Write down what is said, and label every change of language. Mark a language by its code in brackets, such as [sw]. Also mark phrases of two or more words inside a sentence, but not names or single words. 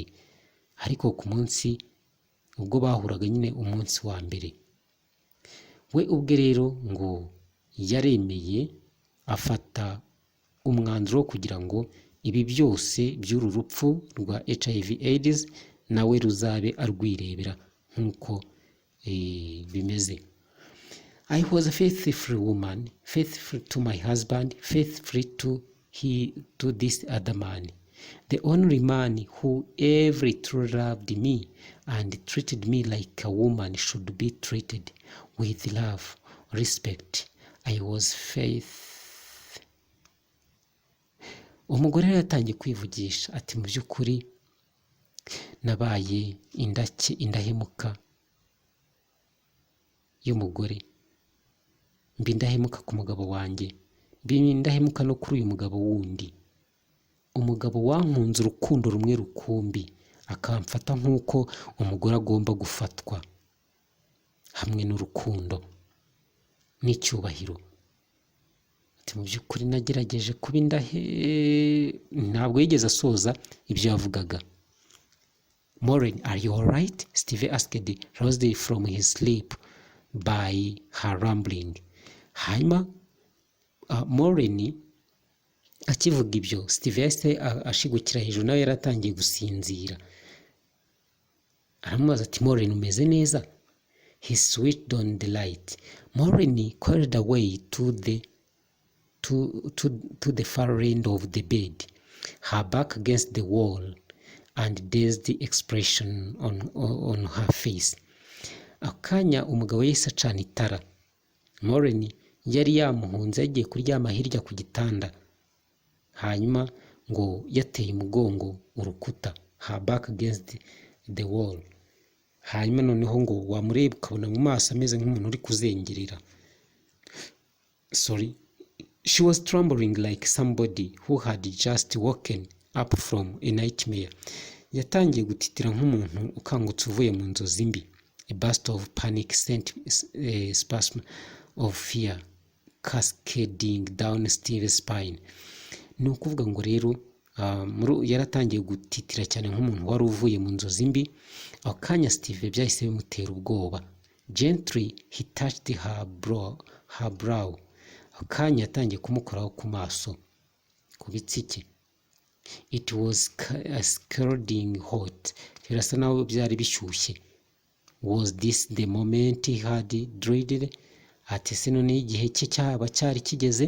[rw] Ariko ku munsi ubwo bahuraga nyine umunsi wa mbere, we ubwe rero ngo yaremeye afata umwanzuro kugira ngo ibi byose by'uru rupfu rwa HIV/AIDS nawe ruzabe arwirebera nk'uko bimeze. [en] I was a faithful woman, faithful to my husband, faithful to this other man, the only man who ever truly loved me and treated me like a woman should be treated, with love, respect. I was faith. [rw] Umugore rero yatangiye kwivugisha ati mu by'ukuri nabaye indahemuka y'umugore, mbi indahemuka ku mugabo wanjye, mbi indahemuka no kuri uyu mugabo wundi, umugabo wankunze urukundo rumwe rukumbi, akamfata nk'uko umugore agomba gufatwa, hamwe n'urukundo n'icyubahiro. Ati mu by'ukuri nagerageje kuba ntabwo yigeze asoza ibyo yavugaga. [en] Maureen, are you alright? Steve asked, roused from his sleep by her rambling. [rw] Hanyuma Maureen akivuga ibyo, Steve yahise ashigukira hejuru, nawe yaratangiye gusinzira. Aramubaza ati Maureen, umeze neza? [en] He switched on the light. Maureen crawled away to the far end of the bed, her back against the wall, and dazed expression on her face. [rw] Akanya umugabo yahise acana itara. Maureen yari yamuhunze yagiye kuryama hirya ku gitanda, hanyuma ngo yateye umugongo urukuta, [en] her back against the wall. [rw] Hanyuma noneho ngo wamureba ukabona mu maso ameze nk'umuntu uri kuzengerera. [en] She was trembling like somebody who had just woken up from a nightmare. [rw] Yatangiye gutitira nk'umuntu ukangutse uvuye mu nzozi mbi. [en] A burst of panic sent a spasm of fear cascading down Steve's spine. [rw] Ni ukuvuga ngo rero yaratangiye gutitira cyane nk'umuntu wari uvuye mu nzozi mbi. Akanya Steve byahise bimutera ubwoba. [en] Gently he touched her brow. [rw] Akanya yatangiye kumukoraho ku maso, ku bitsike. [en] It was scalding hot. [rw] Birasa naho byari bishyushye. [en] Was this the moment he had dreaded? [rw] Ati se none igihe cye cyaba cyari kigeze?